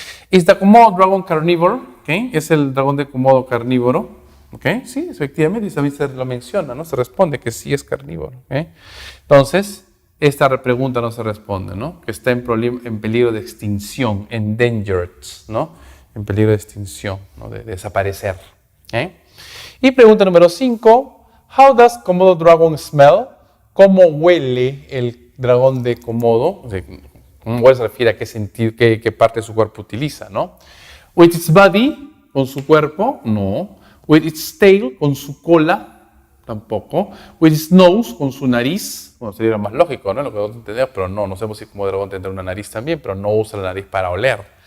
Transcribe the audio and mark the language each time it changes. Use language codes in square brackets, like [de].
[en] Is the Komodo dragon carnivore? [es] ¿Okay? ¿Es el dragón de Komodo carnívoro? ¿Okay? Sí, efectivamente, y también se lo menciona, ¿no? Se responde que sí es carnívoro. ¿Okay? Entonces, esta pregunta no se responde, ¿no? Que está en peligro de extinción, endangered, ¿no? En peligro de extinción, ¿no? De desaparecer. ¿Okay? Y pregunta número 5. [en] How does Komodo dragon smell? [es] ¿Cómo huele el dragón de Komodo? O sea, ¿cómo huele? Se refiere a qué parte de su cuerpo utiliza, ¿no? [en] With its body, [es] con su cuerpo, no. [en] With its tail, [es] con su cola, tampoco. [en] With its nose, [es] con su nariz. Bueno, sería más lógico, ¿no? Lo que entendemos, pero no sabemos si como dragón tendrá una nariz también, pero no usa la nariz para oler.